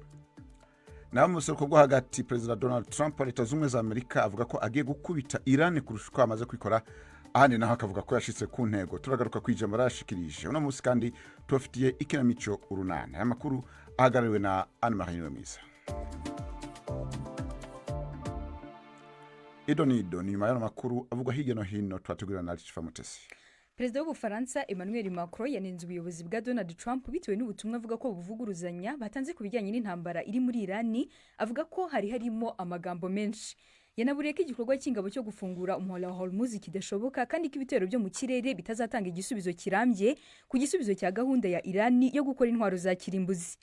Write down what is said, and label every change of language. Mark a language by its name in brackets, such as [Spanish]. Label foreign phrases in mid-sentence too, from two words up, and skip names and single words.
[Rundi] Na musoko gwa hagati President Donald Trump leta zumwe za Amerika avuga ko agiye gukubita Iran kurusha ko amaze kwikora, ahandi naho akavuga ko yashitse ku ntego. Turagaruka kwijambo rashikirije uno musi kandi tufitiye ikinamico urunana. Aya makuru ahagarariwe na Anne-Marie Wemiza. Idonido ni nyuma y'amakuru avuga hirya no hino twategurira na Richifa Mutesi. [Kinyarwanda] Perezida w'Ubufaransa Emmanuel Macron yanenze ubuyobozi bwa Donald Trump bitewe n'ubutumwa avuga ko buvuguruzanya batanze ku bijyanye n'intambara iri muri Iran, avuga ko harimo amagambo menshi. Yanaburiye ko igikorwa cy'ingabo cyo gufungura umuhora wa Hormuz kidashoboka kandi ko ibitero byo mu kirere bitazatanga igisubizo kirambye ku gisubizo cya gahunda ya Iran yo gukora intwaro za kirimbuzi.